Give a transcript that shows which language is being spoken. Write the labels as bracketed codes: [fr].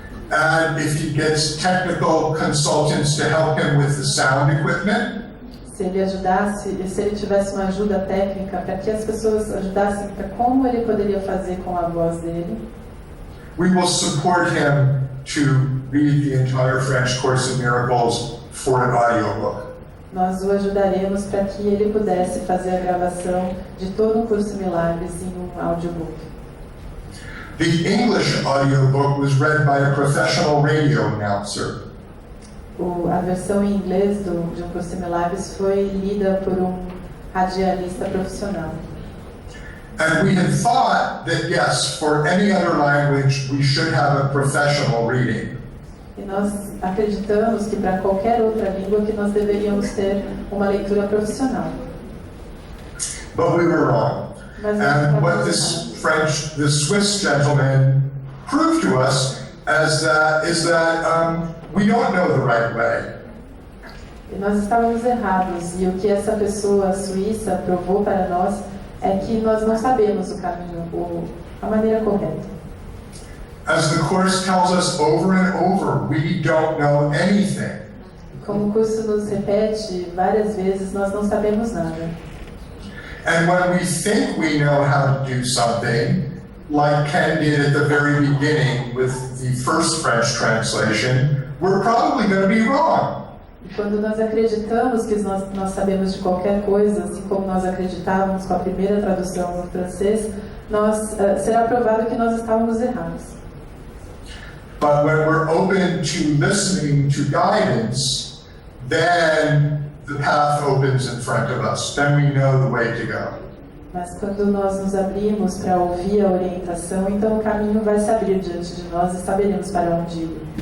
[en] And if he gets technical consultants to help him with the sound equipment. [pt] Se ele tivesse uma ajuda técnica para que as pessoas ajudassem para como ele poderia fazer com a voz dele. [en] We will support him to read the entire French Course in Miracles for an audiobook. [pt] Nós o ajudaremos para que ele pudesse fazer a gravação de todo o curso Milagres em um audiobook. [en] The English audiobook was read by a professional radio announcer. [pt] A versão em inglês de um curso Milagres foi lida por radialista profissional. [en] And we had thought that, yes, for any other language, we should have a professional reading. [pt] E nós acreditamos que para qualquer outra língua que nós deveríamos ter uma leitura profissional. [en] But we were wrong. And what this Swiss gentleman proved to us is that we don't know the right way. [pt] E nós estávamos errados, e o que essa pessoa suíça provou para nós é que nós não sabemos o caminho, a maneira correta. [en] As the course tells us over and over, we don't know anything. [pt] Como o curso nos repete várias vezes, nós não sabemos nada. [en] And when we think we know how to do something, like Ken did at the very beginning with the first French translation, we're probably going to be wrong. [pt] E quando nós acreditamos que nós sabemos de qualquer coisa, assim como nós acreditávamos com a primeira tradução no francês, será provado que nós estávamos errados. [en] But when we're open to listening to guidance, then the path opens in front of us. Then we know the way to go. [pt] Mas quando nós nos abrimos para ouvir a orientação, então o caminho vai se abrir diante de nós e saberemos para onde ir.